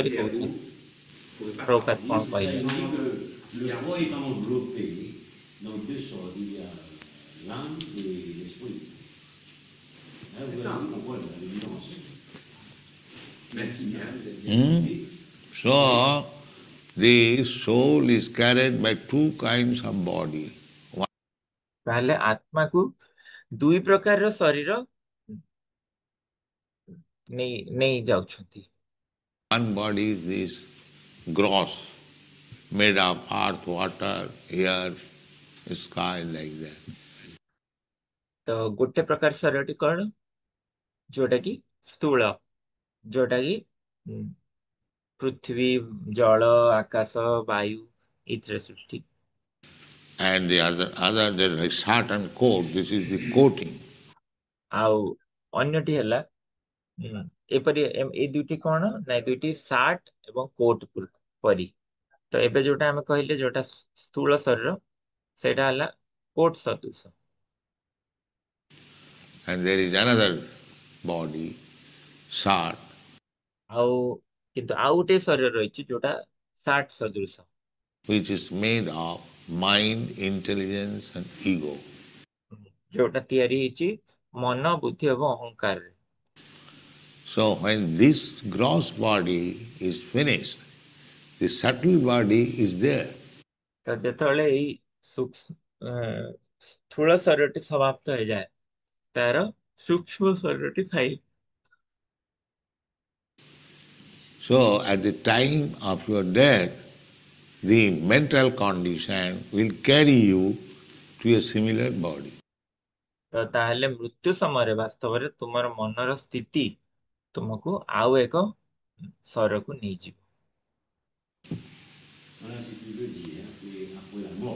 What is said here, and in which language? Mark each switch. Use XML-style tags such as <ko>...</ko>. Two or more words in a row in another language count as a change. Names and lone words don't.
<or>କରି</or> <fr>cerveau,</fr> <or>କହୁଛନ୍ତି।</or> <fr>on pourrait pas</fr> <or>ପ୍ରଭୁପାଦ</or> <fr>parler.</fr> <or>କଣ</or> <fr>Ça,</fr> <or>କହିଲେ?</or> <fr>il dit que le foie est enveloppé dans deux sortes. Il y a l'âme et l'esprit. Là, vous C'est ça. allez comprendre l'évidence. Merci bien, vous avez bien Hmm? compris.</fr> <en>So, the soul is carried by two kinds of body.</en> <or>ତାହେଲେ ଆତ୍ମାକୁ ଦୁଇ ପ୍ରକାରର ଶରୀର ନେଇ ଯାଉଛନ୍ତି।</or> <en>One body is this gross, made of earth, water, air, sky, like that.</en> <or>ତ ଗୋଟେ ପ୍ରକାର ଶରୀରଟି କଣ, ଯୋଉଟା କି ସ୍ଥୂଳ, ଯୋଉଟା କି ପୃଥିବୀ, ଜଳ, ଆକାଶ, ବାୟୁ ଏଇଥିରେ ସୃଷ୍ଟି।</or> <en>And the other there is like shirt and coat. This is the coating.</en> <or>ଆଉ ଅନ୍ୟଟି ହେଲା ଏପରି ଏଇ ଦୁଇଟି କଣ ନା ଦୁଇଟି ସାର୍ଟ ଏବଂ କୋଟ ପରି। ତ ଏବେ ଯୋଉଟା ଆମେ କହିଲେ ଯୋଉଟା ସ୍ଥୂଳ ଶରୀର ସେଇଟା ହେଲା କୋଟ ସଦୃଶ।</or> <en>And there is another body, shirt,</en> <or>ଆଉ କିନ୍ତୁ ଆଉ ଗୋଟେ ଶରୀର ରହିଛି ଯୋଉଟା ସାର୍ଟ ସଦୃଶ,</or> <en>which is made of mind, intelligence, and ego.</en> <or>ଯୋଉଟା ତିଆରି ହେଇଛି ମନ, ବୁଦ୍ଧି ଏବଂ ଅହଙ୍କାରରେ।</or> <en>So when this gross body is finished, the subtle body is there.</en> <or>ତ ଯେତେବେଳେ ଏଇ ସ୍ଥୂଳ ଶରୀରଟି ସମାପ୍ତ ହେଇଯାଏ ତାର ସୂକ୍ଷ୍ମ ଶରୀରଟି ଥାଏ।</or> <en>So at the time of your death, the mental condition will carry you to a similar body.</en> <or>ତ ତାହେଲେ ମୃତ୍ୟୁ ସମୟରେ ବାସ୍ତବରେ ତୁମର ମନର ସ୍ଥିତି ତୁମକୁ ଆଉ ଏକ ଶରୀରକୁ ନେଇଯିବ।</or> <fr>Voilà ce qu'il veut dire après la mort.</fr>